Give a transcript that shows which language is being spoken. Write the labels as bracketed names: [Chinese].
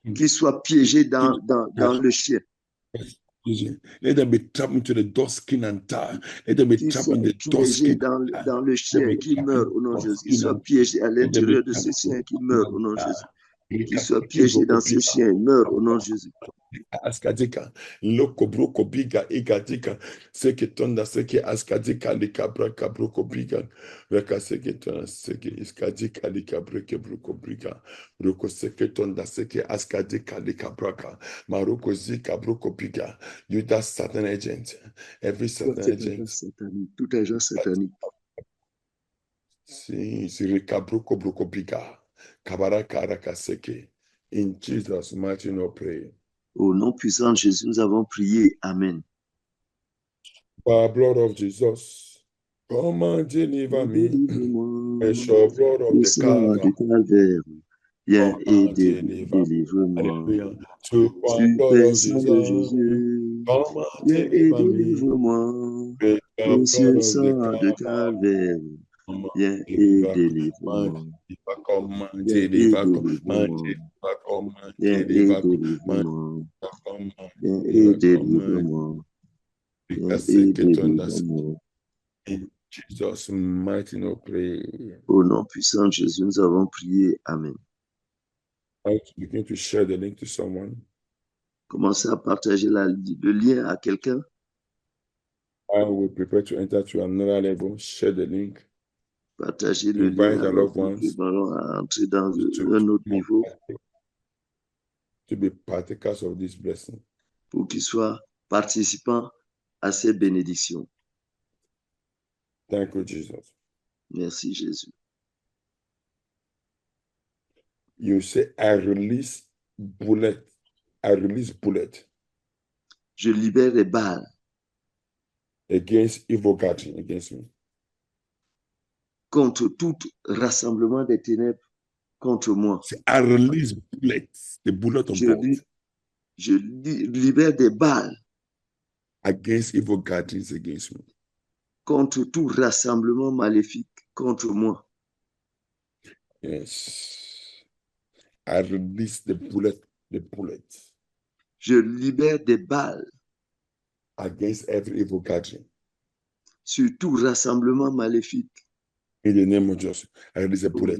[French] Qu'ils soient piégés dans le chien. [English] Let them be trapped into the dog skin and tie. Let them be trapped in the dog skin. [French] Dans le chien qui meurt au nom de Jésus. Qu'ils soient piégés à l'intérieur de ce chien qui meurt au nom de Jésus. Qu'ils soient piégés dans ce chien et meurent au nom de Jésus. Askadika, loko broko biga igadika, seke tonda seke askadika likabra kabroko biga, reka seke tonda seke iskadika likabreke broko biga, roko seke tonda seke askadika likabraka, maroko zika broko biga. [English] You that Satan agent, every Satan agent, [French] tout agent satanique. Si reka broko broko biga, kabaraka raka seke. [English] In Jesus' mighty name, pray. [French] Au nom puissant de Jésus, nous avons prié. Amen. [English] By the blood of Jesus, come and deliver me. Precious blood of the Calvaire, [French] viens et délivre-moi. Super sang de Jésus, viens et délivre-moi. Précieux sang de Calvaire, viens et délivre-moi. Viens et délivre-moi. Viens et délivre-moi. Viens et délivre-moi. Viens et délivre-moi. [English] In Jesus' mighty name, pray. [French] Au nom puissant de Jésus, nous avons prié. Amen. [English] I want to begin to share the link to someone. [French] Commencez à partager le lien à quelqu'un. [English] I will prepare to enter to another level. Share the link. [French] Partagez le lien alors que nous préparons à entrer dans un autre niveau. [English] To be partakers of this blessing. [French] Pour qu'ils soient participants à ces bénédictions. [English] Thank you, Jesus. [French] Merci, Jésus. [English] You say, I release bullet. I release bullet. [French] Je libère les balles. [English] Against evil gathering against me. [French] Contre tout rassemblement des ténèbres contre moi. [English] Say, I release bullets. The bullet of God. [French] Je libère des balles. [English] Against evil gatherings against me. [French] Contre tout rassemblement maléfique contre moi. [English] Yes. I release the bullet. [French] Je libère des balles. [English] Against every evil gathering. [French] Sur tout rassemblement maléfique. [English] In the name of Jesus, I release a bullet.